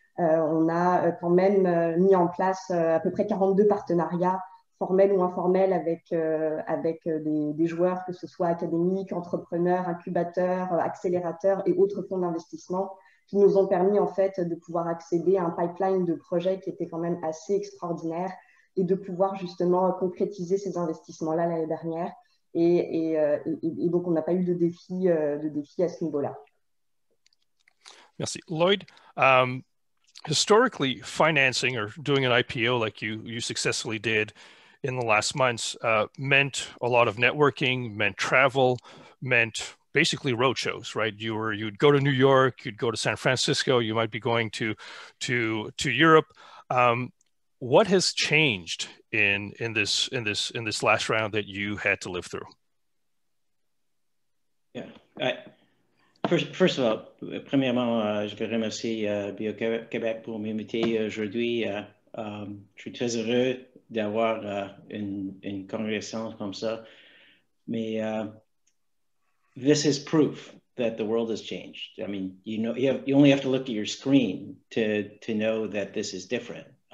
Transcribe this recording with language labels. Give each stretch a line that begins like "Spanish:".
French: On a quand même mis en place à peu près 42 partenariats formels ou informels avec des joueurs, que ce soit académiques, entrepreneurs, incubateurs, accélérateurs et autres fonds d'investissement qui nous ont permis en fait de pouvoir accéder à un pipeline de projets qui était quand même assez extraordinaire et de pouvoir justement concrétiser ces investissements-là l'année dernière. Et donc, on n'a pas eu de défi à ce niveau-là. Merci.
English: Lloyd, historically, financing or doing an IPO like you successfully did in the last months meant a lot of networking, meant travel, meant basically road shows, right? You'd go to New York, you'd go to San Francisco, you might be going to Europe. What has changed in this last round that you had to live through? Yeah, first of all,
French: premièrement, je veux remercier Bio-Québec pour m'inviter aujourd'hui. Je suis très heureux d'avoir une conversation comme ça.
English: Mais this is proof that the world has changed. I mean, you only have to look at your screen to know that this is different.